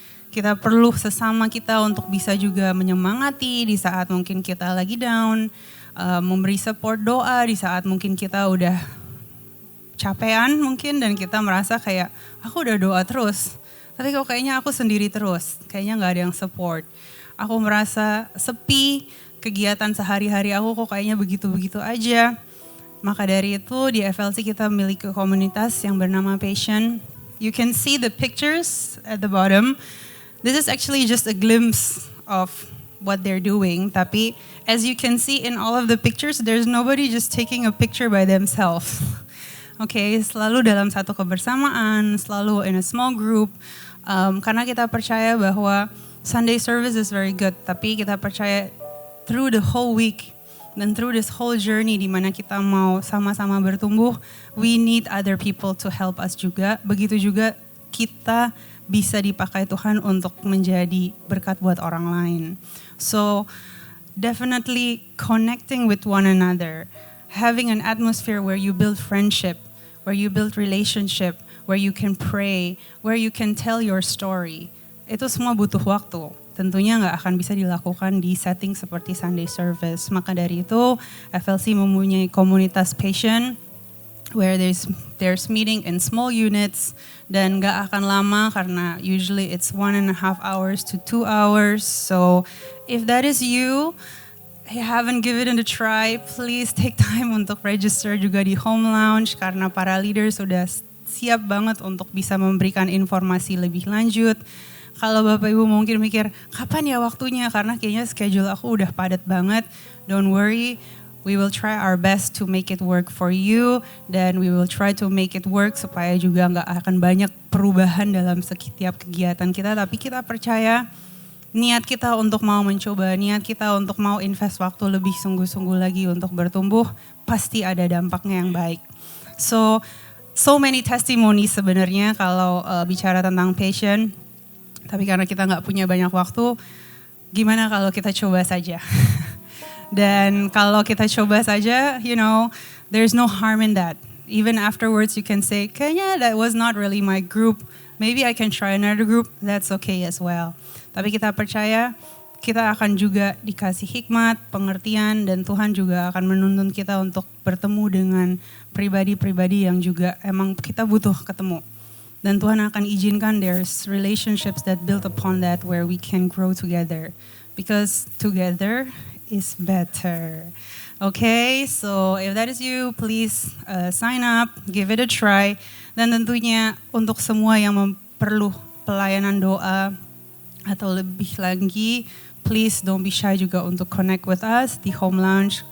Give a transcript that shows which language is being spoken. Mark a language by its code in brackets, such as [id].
[id] Kita perlu sesama kita untuk bisa juga menyemangati di saat mungkin kita lagi down, memberi support doa di saat mungkin kita udah capean mungkin dan kita merasa kayak aku udah doa terus, tapi kok kayaknya aku sendiri terus, kayaknya nggak ada yang support. Aku merasa sepi, kegiatan sehari-hari aku kok kayaknya begitu-begitu aja. Maka dari itu di FLC kita memiliki komunitas yang bernama Passion. [en] You can see the pictures at the bottom. This is actually just a glimpse of what they're doing. Tapi as you can see in all of the pictures, there's nobody just taking a picture by themselves. [id] Okay, selalu dalam satu kebersamaan, selalu [en] in a small group. [id] Karena kita percaya bahwa [en] Sunday service is very good, [id] tapi kita percaya [en] through the whole week dan through this whole journey [id] di mana kita mau sama-sama bertumbuh, [en] we need other people to help us juga. [id] Begitu juga kita bisa dipakai Tuhan untuk menjadi berkat buat orang lain. [en] So definitely connecting with one another, having an atmosphere where you build friendship, where you build relationship, where you can pray, where you can tell your story. [id] Itu semua butuh waktu. Tentunya nggak akan bisa dilakukan di setting seperti Sunday service. Maka dari itu FLC mempunyai komunitas Passion [en] where there's meeting in small units [id] dan gak akan lama karena [en] usually it's 1.5 hours to 2 hours. So if that is you, I haven't given it a try, please take time [id] untuk register juga di Home Lounge karena para leaders sudah siap banget untuk bisa memberikan informasi lebih lanjut. Kalau Bapak Ibu mungkin mikir, kapan ya waktunya? Karena kayaknya schedule aku udah padat banget. [en] Don't worry, we will try our best to make it work for you. [id] Dan [en] we will try to make it work [id] supaya juga nggak akan banyak perubahan dalam setiap kegiatan kita. Tapi kita percaya niat kita untuk mau mencoba, niat kita untuk mau invest waktu lebih sungguh-sungguh lagi untuk bertumbuh, pasti ada dampaknya yang baik. [en] So many testimonies [id] sebenarnya kalau bicara tentang passion. Tapi karena kita nggak punya banyak waktu, gimana kalau kita coba saja? Dan kalau kita coba saja, [en] there's no harm in that. Even afterwards you can say, kayaknya that was not really my group. Maybe I can try another group, that's okay as well. [id] Tapi kita percaya, kita akan juga dikasih hikmat, pengertian, dan Tuhan juga akan menuntun kita untuk bertemu dengan pribadi-pribadi yang juga emang kita butuh ketemu. Dan Tuhan akan izinkan [en] there's relationships that build upon that where we can grow together. Because together is better. Okay, so if that is you, please sign up, give it a try. [id] Dan tentunya untuk semua yang perlu pelayanan doa atau lebih lagi, [en] please don't be shy [id] juga untuk [en] connect with us [id] di Home Lounge.